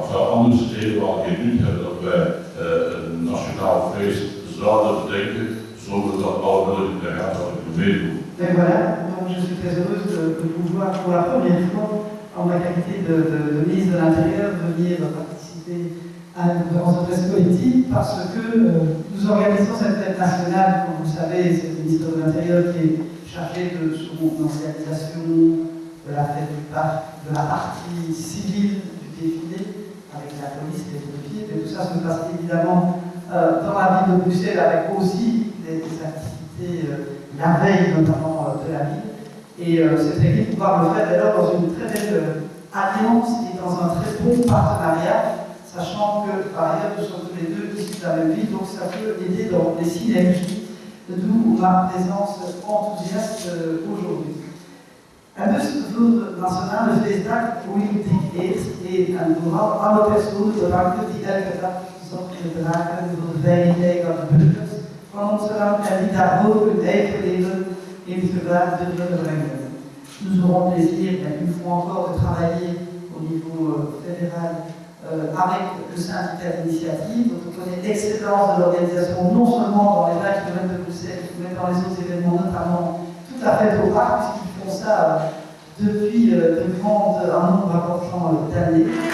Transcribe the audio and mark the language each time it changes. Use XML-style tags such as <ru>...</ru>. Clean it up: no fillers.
<nl>Het zou anders even al geen nut hebben dat wij een nationaal feest zouden bedenken zonder dat alle militaire hadden kunnen meedoen.</nl> <fr>Et voilà, donc je suis très heureuse de vous voir pour la première fois en ma qualité de ministre de l'Intérieur venir participer à une conférence de presse politique parce que nous organisons cette fête nationale, comme vous le savez, c'est le ministre de l'Intérieur qui est chargé de son organisation, de la fête du parc, de la partie civile du défilé, avec la police, les pompiers, et tout ça se passe évidemment dans la ville de Bruxelles avec aussi des activités la veille notamment de la ville. Et c'est très bien de pouvoir le faire d'ailleurs dans une très belle alliance et dans un très bon partenariat, sachant que par ailleurs nous sommes tous les deux ici de la même ville, donc ça peut aider dans les synergies, d'où ma présence enthousiaste aujourd'hui.</fr> <nl>En dus voor de Nationale Feestdag Politiek Eet en vooral alle personen bedanken die elke dag zorg dragen voor de veiligheid van de burgers van ons land en die daarvoor hun eigen leven in het gevaar durven brengen.</nl> <fr>Nous aurons plaisir, une fois encore, de travailler au niveau fédéral avec le syndicat d'initiative. On connaît l'excellence de l'organisation, non seulement dans les 20 km de Bruxelles, mais dans les autres événements, notamment toute la fête au parc, puisqu'ils font ça depuis un nombre important d'années.</fr>